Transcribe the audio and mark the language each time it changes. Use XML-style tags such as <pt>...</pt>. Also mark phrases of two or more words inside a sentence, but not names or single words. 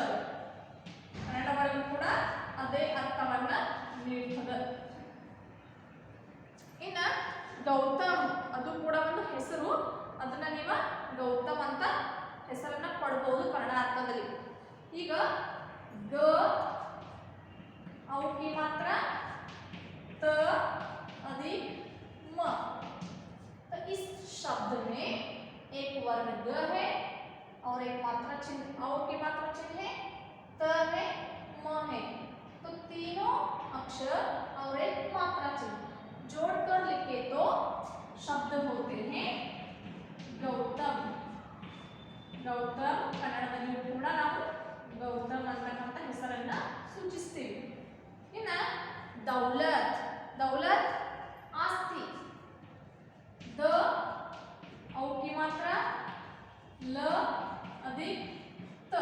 <kn>ಕನ್ನಡ ಒಳಗೂ ಕೂಡ ಅದೇ ಅರ್ಥವನ್ನ ನೀಡ್ತದೆ. ಇನ್ನ ಗೌತಮ್, ಅದು ಕೂಡ ಒಂದು ಹೆಸರು. ಅದನ್ನ ನೀವು ಗೌತಮ್ ಅಂತ ಹೆಸರನ್ನ ಕೊಡಬಹುದು ಕನ್ನಡ ಅರ್ಥದಲ್ಲಿ.</kn> <hi>ಈಗ ग औ की मात्रा त अधिक म. तो इस शब्द में एक वर्ण ग है और एक मात्रा चिन्ह औ की मात्रा चिन्ह है, त है, म है. तो तीनों अक्षर और एक मात्रा चिन्ह जोड़कर लिखे तो शब्द होते हैं गौतम.</hi> <kn>गौतम ಕನ್ನಡದಲ್ಲಿ ಕೂಡ ನಾವು ಗೌತಮ್ ಅಂತಕ್ಕಂಥ ಹೆಸರನ್ನ ಸೂಚಿಸ್ತೀವಿ. ಇನ್ನ ದೌಲತ್. ದೌಲತ್ ಆಸ್ತಿ.</kn> <hi>द औ की मात्रा ल अधिक त.</hi>